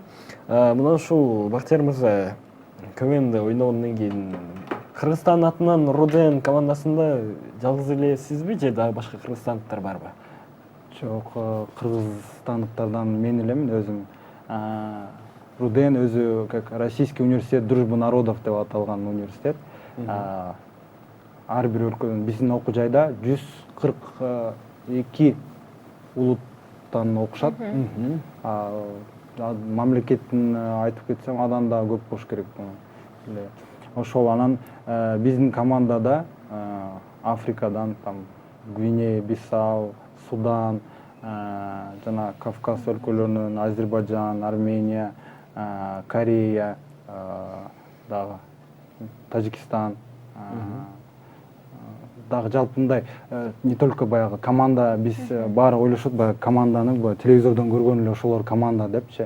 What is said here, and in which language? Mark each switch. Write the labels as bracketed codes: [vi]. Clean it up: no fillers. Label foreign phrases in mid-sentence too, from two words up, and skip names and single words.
[ky] Мына ушул Бактияр мырза КВНде ойногондон кийин Кыргызстан атынан Руден командасында жалгыз эле сизби же дагы башка кыргызстандыктар барбы? Жок, кыргызстандыктардан мен элемин өзүм. Руден өзү как Российский университет дружбы народов деп аталган университет. Ар бир өлкөдөн биздин окуу жайда 142 улуттан окушат. Мамлекеттин айтып кетсем адан да көп болуш керек. Ошол анан биздин командада Африкадан, там Гвинея, Бисау, Судан, жана Кавказ өлкөлөрүнөн Азербайджан, Армения, Корея, дагы Тажикстан, дагы жалпы мындай [ru] не только [ky] баягы команда, биз баары ойлошот баягы команданы телевизордон көргөн эле ошолор команда депчи.